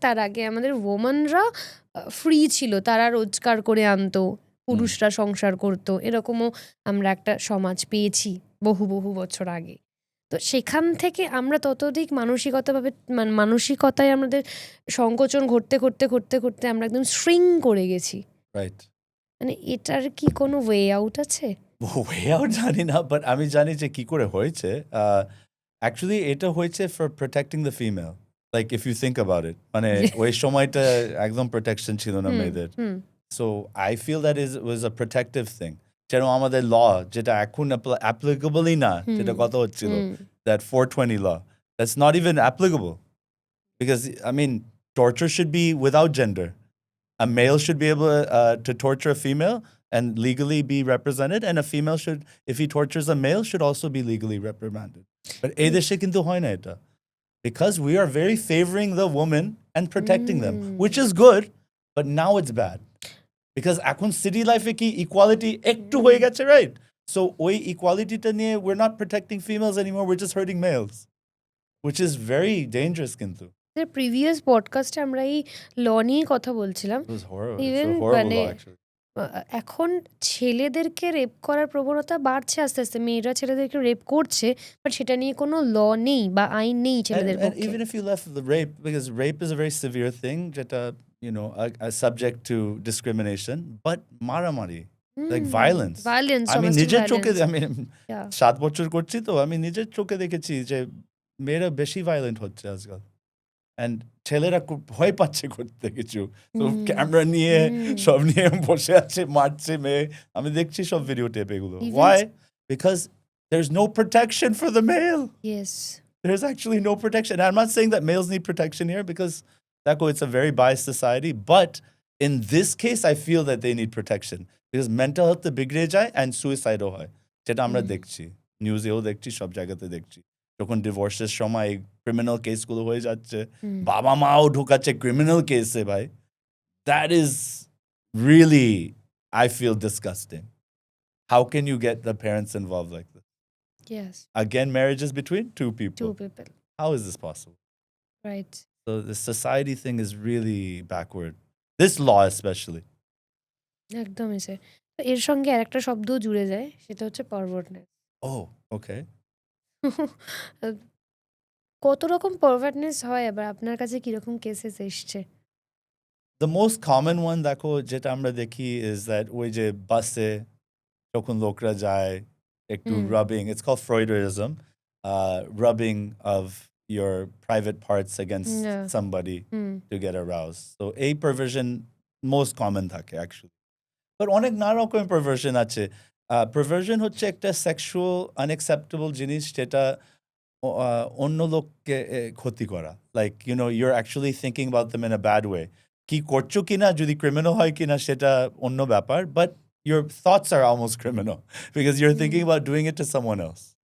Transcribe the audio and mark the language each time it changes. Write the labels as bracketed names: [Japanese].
[Bangla] তার আগে আমাদের ওমেনরা ফ্রি ছিল, তারা রোজগার করে আনতো, পুরুষরা সংসার করতো, এরকমও আমরা একটা সমাজ পেয়েছি বহু বহু বছর আগে। তো সেখান থেকে আমরা ততোধিক মানসিকতায় আমাদের সংকোচন ঘটতে ঘটতে ঘটতে ঘটতে আমরা একদম শ্রিং করে গেছি। [English] Right. [Bangla] মানে এটার কি কোনো ওয়ে আউট আছে? Way out জানি না, বাট আমি জানি যে কি করে হয়েছে। [English] Actually [Bangla] এটা হয়েছে [English] for protecting the female. Like if you think about it, [Bangla] মানে ওই সময়টা একদম protection ছিল না মেয়েদের। [English] So I feel that was a protective thing. [Bangla] যেন আমাদের [English] law [Bangla] যেটা এখন [English] applicable [Bangla] না, যেটা কথা হচ্ছিল, [English] that 420 law, that's not even applicable. Because I mean, torture should be without gender. A male should be able to torture a female and legally be represented, and a female should, if he tortures a male, should also be legally reprimanded. But [Bangla] এই দেশে কিন্তু হয় না এটা, [English] because we are very favoring the woman and protecting them, which is good, but now it's bad. Because [Bangla] এখন city life এ কি equality একটু হয়ে গেছে, [English] right? So [Bangla] ওই [English] equality টা নিয়ে we're not protecting females anymore, we're just hurting males, which is very dangerous [Bangla] কিন্তু. Previous পডকাস্টে আমরা এই ল নিয়ে কথা বলছিলাম। [English] It was horrible. It's Even a horrible [Bangla] মানে [English] law, actually. [Bangla] এখন ছেলেদেরকে রেপ করার প্রবণতা বাড়ছে আস্তে আস্তে, মেয়েরা ছেলেদেরকে রেপ করছে, বাট সেটা নিয়ে কোনো ল নেই বা আইন নেই ছেলেদের [English] And [Bangla] পক্ষে। [English] even if you left the rape, because rape is a very severe thing, [Bangla] যেটা, [English] you know, a subject to discrimination, but মারামারি, like violence. [Bangla] আমি নিজের চোখে, আমি 7 বছর করছি তো আমি নিজের চোখে দেখেছি যে মেয়েরা বেশি ভায়োলেন্ট হচ্ছে আজকাল, [English] and [Bangla] ছেলেরা খুব ভয় পাচ্ছে করতে কিছু, তো ক্যামেরা নিয়ে সব নিয়ে বসে আছে, মারছে মেয়ে, আমি দেখছি সব ভিডিও টেপ এগুলো। [English] Why? Because there's no protection for the male. Yes. There's actually no protection. And I'm not saying that males need protection here, because it's a very biased society. But in this case, I feel that they need protection. Because mental health [Bangla] bigre jay [English] and suicidal [Bangla] hoy. যেটা আমরা দেখছি, নিউজেও দেখছি, সব জায়গাতে দেখছি। যখন ডিভোর্সের সময় ক্রিমিনাল কেসগুলো হয়ে যাচ্ছে, বাবা মাও ঢুকাচ্ছে ক্রিমিনাল কেসে, ভাই। [English] That is really, I feel, disgusting. How can you get the parents involved like this? Yes. Again, marriage is between two people. Two people. How is this possible? Right. So the society thing is really backward. This law especially. [Bangla] একদমই sir. তো এর সঙ্গে আরেকটা শব্দ জুড়ে যায়, সেটা হচ্ছে পারভার্টনেস। [English] Oh, okay. [Bangla] কত রকম পারভার্টনেস হয়, আবার আপনার কাছে কিরকম কেসেস এসছে? [English] The most common one [Bangla] দেখো যেটা আমরা দেখি [English] is that [Bangla] ওই যে বাসে যখন লোকরা যায় একটু [English] rubbing, it's called Freudism, rubbing of your private parts against somebody to get aroused. So a perversion most common [Bangla] থাকে [English] actually. But [Bangla] অনেক নানা রকম perversion আছে. Perversion হচ্ছে একটা [English] sexual unacceptable [Bangla] জিনিস যেটা অন্য লোককে ক্ষতি করা, like [English] you're actually thinking about them in a bad way. [Bangla] কি করছো কিনা, যদি ক্রিমিনাল হয় কিনা সেটা অন্য ব্যাপার, [English] but your thoughts are almost criminal because you're thinking about doing it to someone else,